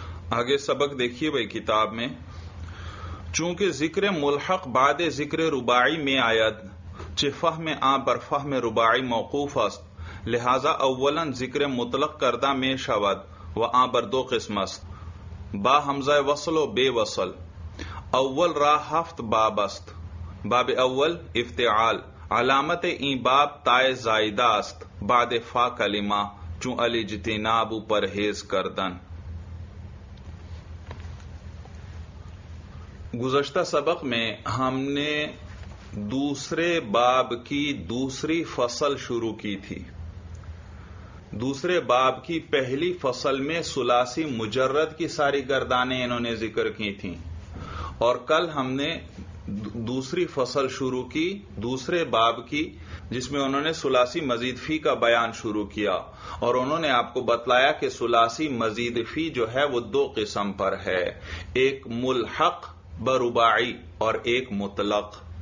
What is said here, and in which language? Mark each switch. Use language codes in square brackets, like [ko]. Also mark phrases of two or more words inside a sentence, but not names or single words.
[ur] آگے سبق دیکھیے بھائی کتاب میں، [fa] چونکہ ذکر ملحق بعد ذکر رباعی میں آید چہ فہم آ بر فہم رباعی موقوف است، لہذا اولا ذکر مطلق کردہ میں شود و آ بر دو قسم است، با حمزہ وصل و بے وصل۔ اول را ہفت باب است، باب اول افتعال، علامت این باب تائے زائدہ است بعد فا کلمہ چون الاجتناب پرہیز کردن۔ [ur] گزشتہ سبق میں ہم نے دوسرے باب کی دوسری فصل شروع کی تھی۔ دوسرے باب کی پہلی فصل میں ثلاثی مجرد کی ساری گردانیں انہوں نے ذکر کی تھیں، اور کل ہم نے دوسری فصل شروع کی دوسرے باب کی، جس میں انہوں نے ثلاثی مزید فی کا بیان شروع کیا، اور انہوں نے آپ کو بتلایا کہ ثلاثی مزید فی جو ہے وہ دو قسم پر ہے، ایک ملحق برباعی اور ایک مطلق۔